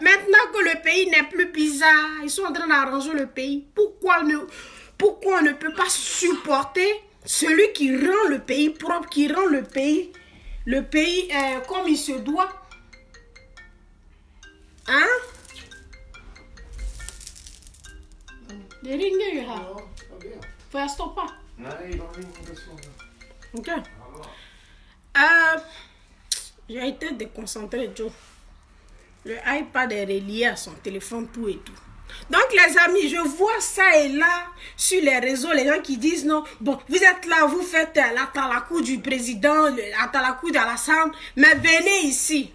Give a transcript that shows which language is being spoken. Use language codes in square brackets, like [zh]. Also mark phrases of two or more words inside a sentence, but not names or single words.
[fr] Maintenant que le pays n'est plus bizarre, ils sont en train d'arranger le pays. Pourquoi on ne peut pas supporter celui qui rend le pays propre, qui rend le pays comme il se doit? Hein? [sv] Det ringer ju här. Ja, jag vet. Får jag stoppa? Nej, de ringer inte så. Ok. [fr] J'ai été déconcentré, Joe. Le iPad est relié à son téléphone, tout et tout. Donc, les amis, je vois ça et là, sur les réseaux, les gens qui disent non, bon, vous êtes là, vous faites la talakou du président, la talakou d'Alassane, mais venez ici.